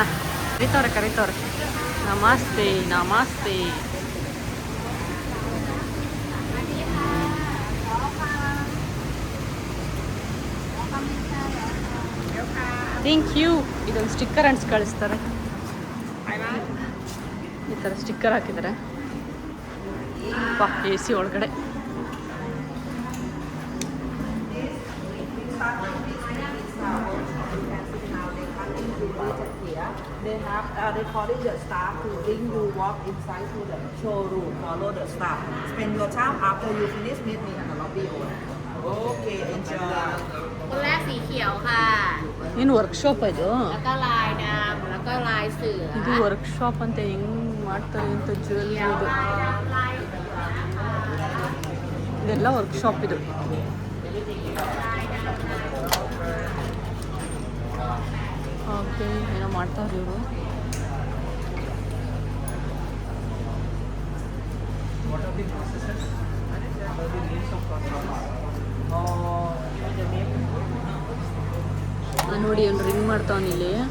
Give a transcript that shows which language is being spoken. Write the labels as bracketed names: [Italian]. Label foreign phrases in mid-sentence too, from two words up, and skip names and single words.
[Kannada] ಕರೀತವ್ರೆ. ನಮಸ್ತೆ. [English] thank you. [Kannada] ಇದೊಂದು ಸ್ಟಿಕ್ಕರ್ ಅಂಟಿಸಿ ಕಳಿಸ್ತಾರೆ. ಈ ಥರ ಸ್ಟಿಕ್ಕರ್ ಹಾಕಿದ್ದಾರೆ. AC ಒಳಗಡೆ. [English] They calling the staff to bring you walk inside to the showroom. Follow the staff. Spend your time after you finish. Meet me at the lobby. Okay, enjoy. [Thai] คนแรกสีเขียวค่ะ [Kannada] ಏನು ವರ್ಕ್ಶಾಪ್ ಇದು? [Thai] แล้วก็ลายดำแล้วก็ลายเสือ [Kannada] ಇದು ವರ್ಕ್ಶಾಪ್ ಅಂತ ಹೆಂಗ್ ಮಾಡ್ತಾರೆ ಅಂತ ಜ್ಯುವೆಲ್ರಿ ಇದು. ಇದೆಲ್ಲ ವರ್ಕ್ಶಾಪ್ ಇದು. ಓಕೆ, ಏನೋ ಮಾಡ್ತಾವ್ರಿ ಇವರು. ನೋಡಿ ಅವ್ನು ರಿಂಗ್ ಮಾಡ್ತಾವನು ಇಲ್ಲಿ.